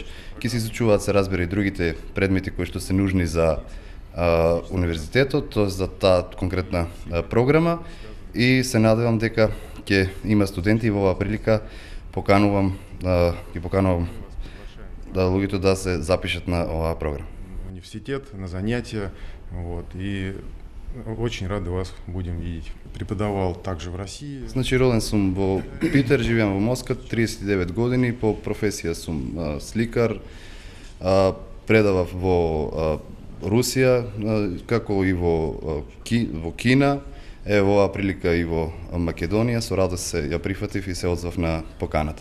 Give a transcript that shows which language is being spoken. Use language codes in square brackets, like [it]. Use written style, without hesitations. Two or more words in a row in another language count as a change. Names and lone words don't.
[mk] Ќе се изучуваат, се разбира, и другите предмети кои што се нужни за универзитетот, тоест за таа конкретна програма, и се надевам дека ќе има студенти и во оваа прилика поканувам луѓето да се запишат на оваа програма. [ru] Университет, на занятия, и очень рады вас будем видеть. Преподавал также в России. [mk] Роден сум во Питер, живеам во Москва, 39 години, по професија сум сликар, предавав во Русија, како и во Кина, во оваа прилика и во Македонија, со радост се ја прифатив и се одзвав на поканата.